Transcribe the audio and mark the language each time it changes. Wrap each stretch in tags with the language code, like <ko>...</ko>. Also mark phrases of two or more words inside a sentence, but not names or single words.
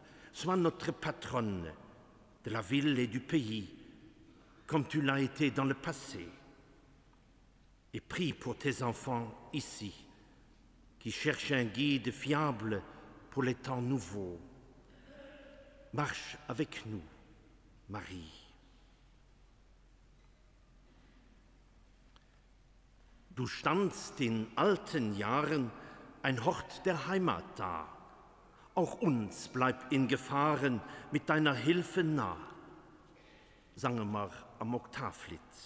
<fr>Sois notre patronne de la ville et du pays, comme tu l'as été dans le passé. Et prie pour tes enfants ici, qui cherchent un guide fiable pour les temps nouveaux. Marche avec nous, Marie.</fr> <de>Du standst in alten Jahren ein Hort der Heimat da. Auch uns bleibt in Gefahren mit deiner Hilfe nah. Sangen wir am Oktavlied.</de>